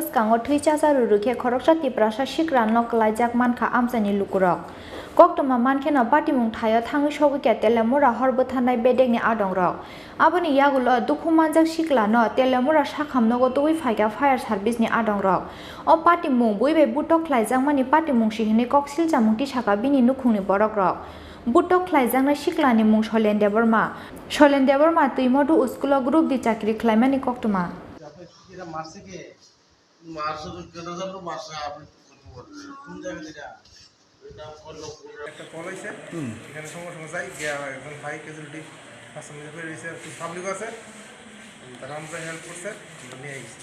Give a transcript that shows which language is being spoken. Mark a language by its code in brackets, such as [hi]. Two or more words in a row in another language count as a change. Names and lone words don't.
[trp] kango thuicha rurukhe khoroksa tiprasa shikran no kelaijak mankha amjani lukurok Koktoma mankena pati mung thayo thangi sogu ke telemura horbo thanai bedegni adongrok aboni yagulo dukhumanjak shiklano telemura sakhamnogo tui phaiga [en] fire service [trp] ni adongrok o pati mung buibe butok khlaijang mani pati mung sihini koksil jamungti saka bini nukhungni borokrok butok khlaijang na shiklani mung solen deborma tuimodu [en] school group [trp] di chakri khlaimani koktoma [bn] একটা কল হয়েছে এখানে সঙ্গে সঙ্গে যাই গিয়া একজন ভাই [en] casualty customer [bn] করে রয়েছে পাবলিক আছে তারা আমরা হেল্প করছে নিয়ে গেছি